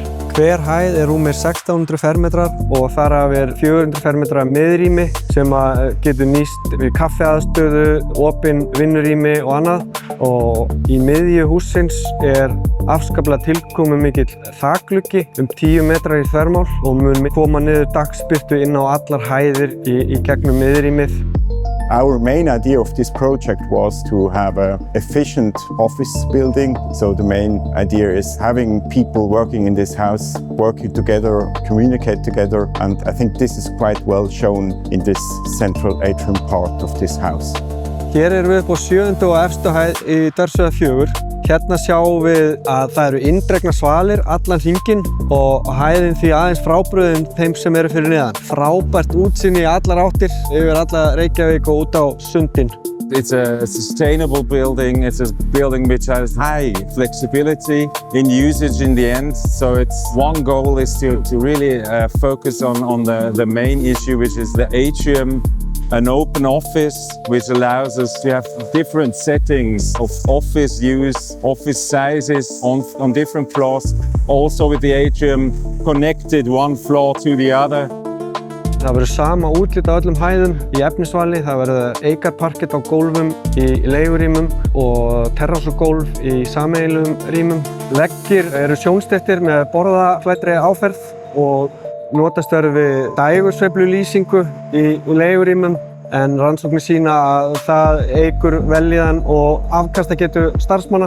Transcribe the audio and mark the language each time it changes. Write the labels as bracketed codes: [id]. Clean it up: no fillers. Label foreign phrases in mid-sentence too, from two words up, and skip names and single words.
[is] Hver hæð er rúmir 1600 fermetrar og þar af 400 fermetra miðrými sem getur nýst við kaffiaðstöðu, opin vinnurými og annað. Og í miðju hússins er afskaplega tilkomið mikill þakgluggi 10 metrar í þvermál og mun koma niður dagsbirtu inn á allar hæðir í gegnum miðrýmið. [en] Our main idea of this project was to have an efficient office building. So the main idea is having people working in this house, working together, communicate together. And I think this is quite well shown in this central atrium part of this house. [is] Hér erum við upp á 7. og efstu hæð í Dersöð 4. Hérna sjáum við að það eru inndregnar svalir allan hringinn og hæðin því aðeins frábrugðin þeim sem eru fyrir neðan. Frábært útsýni í allar áttir yfir alla Reykjavík og út á sundin. [en] It's a sustainable building. It's a building which has high flexibility in usage in the end. So one goal is to really focus on the main issue, which is the atrium. An open office which allows us to have different settings of office use, office sizes on different floors, also with the atrium connected one floor to the other. [is] Það verður sama útlit á öllum hæðum í efnisvali. Það verður eikarparkett á gólfum í leigurýmum og terrassugólf í sameiginlegum rýmum. Veggir eru sjónsteyttir með borðaflæddri áferð og notast verður við dægursveiflulýsingu í leigurýmum en rannsóknir sýna að það eykur vellíðan og afkastagetu starfsmanna.